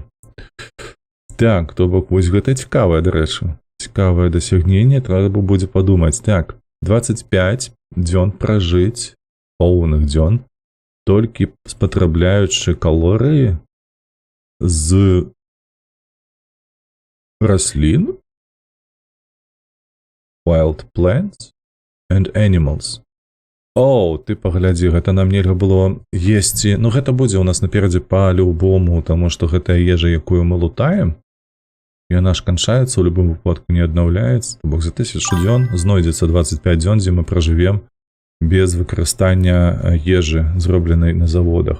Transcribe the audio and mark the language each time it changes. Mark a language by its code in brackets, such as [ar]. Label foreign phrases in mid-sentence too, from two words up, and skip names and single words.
[be] Так, то бок вось гэта цікавае, дарэчы. Цікавае дасягненне, трэба будзе падумаць. Так, 25 дзён пражыць, поўных дзён, толькі спатрабляючы калорыі з раслін, [en] wild plants and animals. [be] О, ты паглядзі, гэта нам нельга было есці. Ну, гэта будзе ў нас наперадзе па-любому, таму што гэтая ежа, якую мы лутаем, яна ж канчаецца, у любым выпадку не аднаўляецца. То бок за 1000 дзён знойдзецца 25 дзён, дзе мы пражывем без выкарыстання ежы, зробленай на заводах.